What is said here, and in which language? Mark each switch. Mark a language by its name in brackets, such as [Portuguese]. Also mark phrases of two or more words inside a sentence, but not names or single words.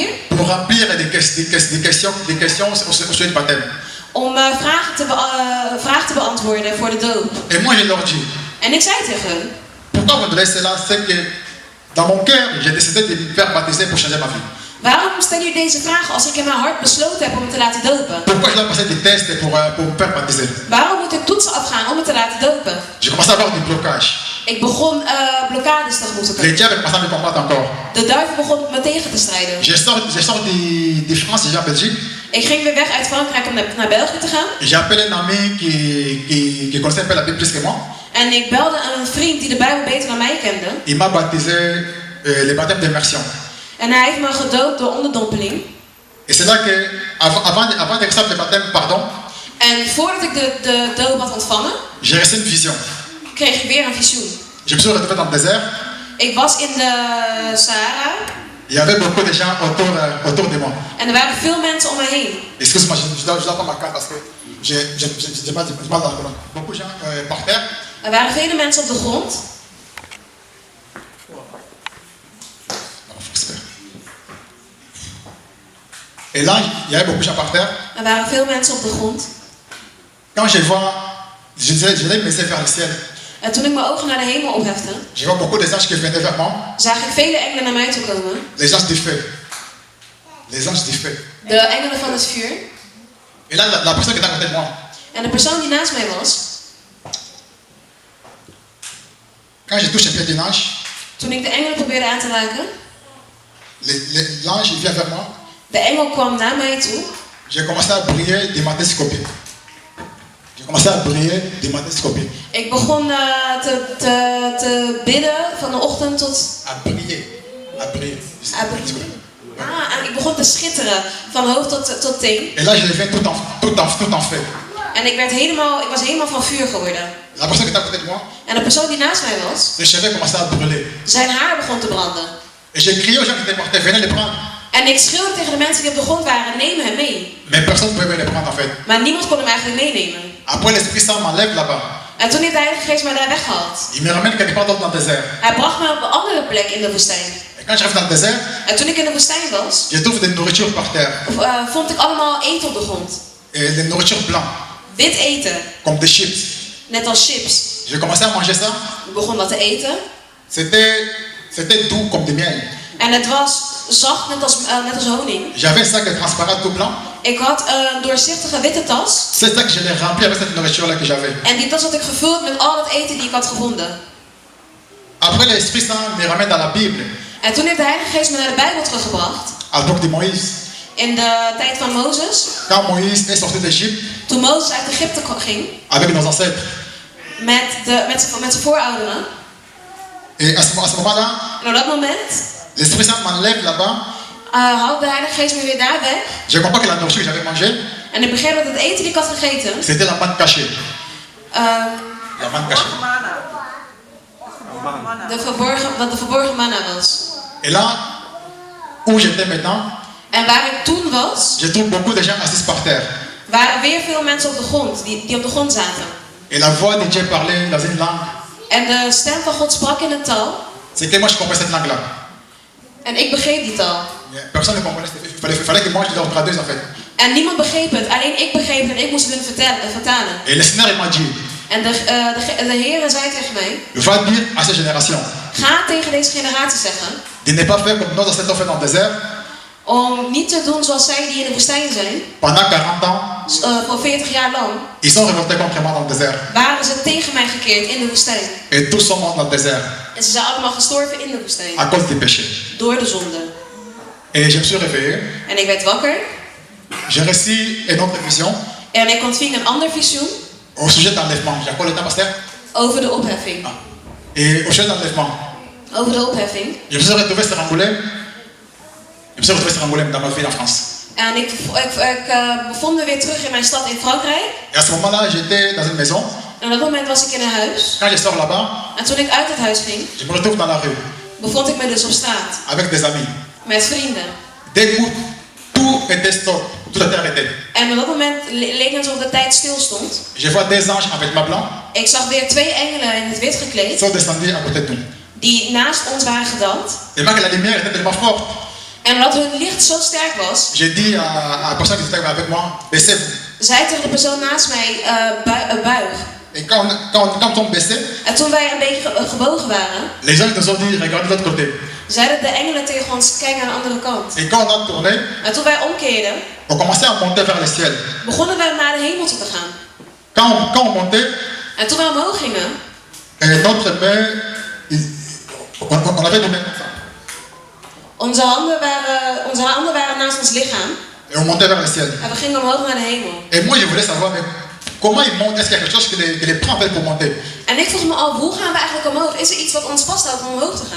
[French] pour remplir des questions au sujet du baptême. [Dutch] om vragen te beantwoorden voor de doop. [French] Et moi, je leur dis, [Dutch] En ik zei tegen hun, [French] pourquoi vous me donnez cela? C'est que dans mon cœur, j'ai décidé de me faire baptiser pour changer ma vie. [Dutch] waarom stel je deze vragen als ik in mijn hart besloten heb om me te laten dopen? [French] Pourquoi je dois passer des tests pour me faire baptiser? [Dutch] Waarom moet ik toetsen afgaan om me te laten dopen? [French] J'ai commencé à avoir des blocages. [Dutch] Ik begon blokkades tegemoet te [French] Le [Dutch] komen. [French] diable commençait à me combattre encore. [Dutch] De duivel begon me tegen te strijden. [French] Je sors de France, j'ai en Belgique. [Dutch] Ik ging weer weg uit Frankrijk om naar België te gaan. [French] J'ai appelé un ami qui connaissait un peu la Bible plus que moi. [Dutch] En ik belde een vriend die de Bijbel beter dan mij kende. [French] Il m'a baptisé le baptême d'immersion. [Dutch] En hij heeft me gedoopt door onderdompeling. [French] Et c'est là que, avant de recevoir le baptême, pardon, [Dutch] En voordat ik de doop had ontvangen, [French] j'ai reçu une vision. [Dutch] kreeg ik weer een visioen. [French] Je me suis retrouvé dans le désert. [Dutch] Ik was in de Sahara [French] Il y avait beaucoup de gens autour de moi. [Dutch] en er waren veel mensen om me heen. [French] Excuse-moi, je dois prendre ma carte parce que j'ai mal dans la colonne. Beaucoup de gens par terre. [Dutch] Er waren vele mensen op de grond. [French] Et là, il y avait beaucoup de gens par terre. [Dutch] Er waren veel mensen op de grond. [French] Quand je vois, je l'ai baissé vers le ciel. [Dutch] En toen ik mijn ogen naar de hemel ophefte, [French] Je vois beaucoup d'anges qui venaient vers moi. [Dutch] zag ik vele engelen naar mij toe komen. [French] Les anges du feu. Les anges du feu. [Dutch] De engelen van het vuur. [French] Et là, la personne qui était à côté de moi, [Dutch] En de persoon die naast mij was, [French] quand je touche un pied d'un ange, [Dutch] toen ik de engelen probeerde aan te raken, [French] l'ange il vient vers moi. [Dutch] De engel kwam naar mij toe. [French] J'ai commencé à briller de matéscopie. J'ai commencé à briller de matéscopie. [Dutch] Ik begon te bidden van de ochtend tot... [French] À briller. À briller. [Dutch] En ik begon te schitteren van hoofd tot teen. [French] Et là, je deviens tout en feu. [Dutch] En ik was helemaal van vuur geworden. [French] La personne qui était à côté de moi, [Dutch] En de persoon die naast mij was, [French] ses cheveux commençaient à brûler. [Dutch] zijn haar begon te branden. [French] Et j'ai crié aux gens qui étaient morts, venez les prendre. [Dutch] En ik schreeuwde tegen de mensen die op de grond waren, neem hem mee. [French] Mais personne ne pouvait les prendre en fait. [Dutch] Maar niemand kon hem eigenlijk meenemen. [French] Après, l'Esprit Saint m'enlève là-bas. [Dutch] En toen heeft de Heilige Geest mij daar weggehaald. [French] Il me ramène quelque part d'autre dans le désert. [Dutch] Hij bracht me op een andere plek in de woestijn. [French] Et quand j'arrive dans le désert, [Dutch] En toen ik in de woestijn was, [French] je trouve de nourriture par terre. [Dutch] vond ik allemaal eten op de grond. [French] Et de nourriture blanche, [Dutch] Wit eten, [French] comme des chips. [Dutch] net als chips. [French] J'ai commencé à manger ça. [Dutch] Ik begon dat te eten. [French] C'était doux comme du miel. [Dutch] En het was zacht, net als honing. [French] J'avais un sac transparent tout blanc. [Dutch] Ik had een doorzichtige witte tas. [French] C'est ça que je l'ai rempli avec cette nourriture-là que j'avais. [Dutch] En die tas had ik gevuld met al het eten die ik had gevonden. [French] Après, l'Esprit Saint me ramène dans la Bible, [Dutch] En toen heeft de Heilige Geest me naar de Bijbel teruggebracht. [French] à l'époque de Moïse. [Dutch] In de tijd van Mozes. [French] Quand Moïse est sorti d'Égypte [Dutch] Toen Mozes uit Egypte ging. [French] avec nos ancêtres. [Dutch] Met zijn voorouderen. [French] Et à ce moment-là, [Dutch] En op dat moment [French] l'Esprit Saint m'enlève là-bas. [Dutch] haalde de Heilige Geest me weer daar weg. [French] Je comprends que la nourriture que j'avais mangée, [Dutch] En ik begreep dat het eten die ik had gegeten. [French] c'était la manne cachée. La manne cachée. [Dutch] Mana. Dat de verborgen manna was. [French] Et là, où j'étais maintenant, [Dutch] En waar ik toen was, [French] je trouve beaucoup de gens assis par terre. [Dutch] waren weer veel mensen op de grond, die op de grond zaten. [French] Et la voix de Dieu parlait dans une langue. [Dutch] En de stem van God sprak in een taal. [French] C'est que moi je comprenais cette langue-là. [Dutch] En ik begreep die taal. [French] Personne ne comprenait. Il fallait que moi je leur traduise en fait. [Dutch] En niemand begreep het, alleen ik begreep het en ik moest het hun vertalen. [French] Et le Seigneur m'a dit, [Dutch] En de Heer zei tegen mij, [French] va dire à cette génération [Dutch] ga tegen deze generatie zeggen, [French] de ne pas faire comme nos ancêtres ont fait dans le désert [Dutch] om niet te doen zoals zij die in de woestijn zijn. [French] pendant 40 ans. [Dutch] Voor 40 jaar lang [French] Ils sont révoltés contre moi dans le désert. [Dutch] waren ze tegen mij gekeerd in de woestijn. [French] Et tous sont morts dans le désert [Dutch] En ze zijn allemaal gestorven in de woestijn. [French] à cause du péché. [Dutch] Door de zonde. [French] Et je me suis réveillé. [Dutch] En ik werd wakker. [French] J'ai reçu une autre vision [Dutch] En ik ontving een ander visioen [French] au sujet d'enlèvement. J'ai encore le temps, pasteur. [Dutch] over de opheffing. [French] Et au sujet d'enlèvement, [Dutch] Over de opheffing. [French] je me suis retrouvé sur Angoulême. Je me suis retrouvé sur Angoulême dans ma ville en France. [Dutch] En ik bevond me weer terug in mijn stad in Frankrijk. [French] Et à ce moment-là, j'étais dans une maison. [Dutch] En op dat moment was ik in een huis. [French] Quand je sors là-bas, [Dutch] En toen ik uit het huis ging, [French] je me retrouve dans la rue [Dutch] bevond ik me dus op straat. [French] avec des amis. [Dutch] Met vrienden. [French] Dès que tout était stop, tout était arrêté. [Dutch] En op dat moment leek het alsof de tijd stil stond. [French] Je vois des anges en vêtements blancs [Dutch] Ik zag weer 2 engelen in het wit gekleed. [French] sont descendus à côté de nous. [Dutch] Die naast ons waren gedaald. [French] Tellement que la lumière était tellement forte. [Dutch] En omdat hun licht zo sterk was, [French] J'ai dit à la personne qui était avec moi, baissez-vous. [Dutch] zei tegen de persoon naast mij, buig. [French] Et quand on baissait, [Dutch] En toen wij een beetje gebogen waren, [French] les anges nous ont dit, regardez de l'autre côté. [Dutch] zeiden de engelen tegen ons, kijk aan de andere kant. [French] Et quand on a tourné, [Dutch] En toen wij omkeerden, [French] on commençait à monter vers le ciel. [Dutch] begonnen we naar de hemel toe te gaan. [French] Quand on montait, [Dutch] En toen wij omhoog gingen, [French] notre main, on avait des mains comme ça. [Dutch] onze handen waren naast ons lichaam. [French] Et on montait vers le ciel. [Dutch] En we gingen omhoog naar de hemel. [French] Et moi, je voulais savoir, mais comment ils montent? Est-ce qu'il y a quelque chose qui les prend en fait pour monter? [Dutch] En ik vroeg me af, hoe gaan we eigenlijk omhoog? Is er iets wat ons vasthoudt om omhoog te gaan?